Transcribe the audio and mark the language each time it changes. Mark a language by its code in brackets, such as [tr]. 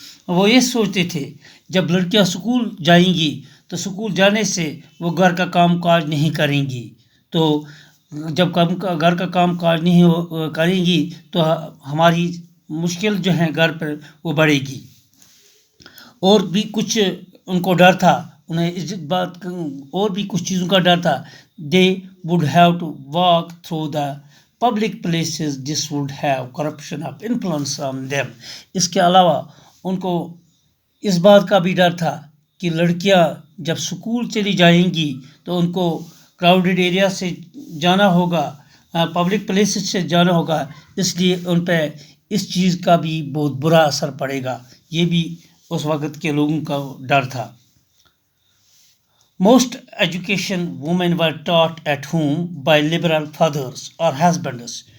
[ur] وہ یہ سوچتے تھے جب لڑکیاں سکول جائیں گی تو سکول جانے سے وہ گھر کا کام کاج نہیں کریں گی. تو جب گھر کا کام کاج نہیں کریں گی تو ہماری مشکل جو ہیں گھر پر وہ بڑھے گی. اور بھی کچھ ان کو ڈر تھا، انہیں اس بات اور بھی کچھ چیزوں کا ڈر تھا. [en] they would have to walk through the public places. This would have corruption of influence on them. [ur] اس کے علاوہ ان کو اس بات کا بھی ڈر تھا کہ لڑکیاں جب سکول چلی جائیں گی تو ان کو [en] crowded area [ur] سے جانا ہوگا، پبلک پلیسز سے جانا ہوگا. اس لیے ان پہ اس چیز کا بھی بہت برا اثر پڑے گا. یہ بھی اس وقت کے لوگوں کا ڈر تھا. [en] Most education women were taught at home by liberal fathers or husbands.